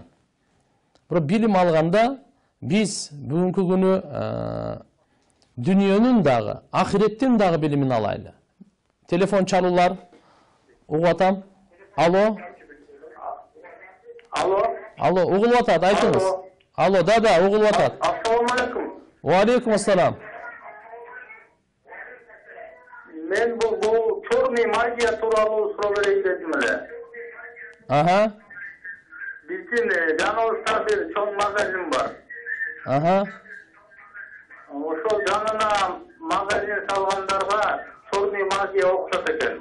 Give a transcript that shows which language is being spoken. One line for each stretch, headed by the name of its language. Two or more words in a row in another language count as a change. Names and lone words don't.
Kyrgyz: Бирок билим алганда биз бүгүнкү күнү дүнүйөнүн дагы, ахиреттин дагы билимин алайлы. Телефон чалуулар. Угуп атам. Алло. Алло. Алло, угулуп атат, айтыңыз. Алло, да, угулуп атат.
Arabic: السلام عليكم. وعليكم السلام.
Kyrgyz: Мен бул
Russian: черный магия
Kyrgyz: тууралуу суроо берейин дедим эле. Ага. Биздин жаныбызда бир чоң магазин бар. Ага. Ошол жанына магазин салгандарга
Russian: черный магия
Kyrgyz: окушат экен.